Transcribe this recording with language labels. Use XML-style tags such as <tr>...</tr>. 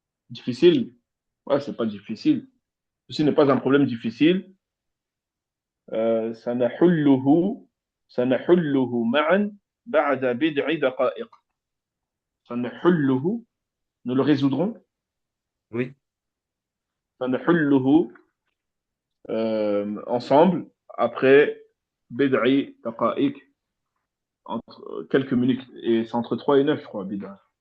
<fr>difficile. Ouais, c'est pas difficile. Ceci n'est pas un problème difficile.</fr> <ar>سنحله سنحله معا بعد بضع دقائق. سنحله,</ar> <fr>nous le résoudrons. Oui,</fr> <ar>سنحله</ar> <fr>ensemble après</fr> <ar>بضع دقائق,</ar> <fr>entre quelques minutes. Et c'est entre 3 et 9 je crois, bid'a.</fr>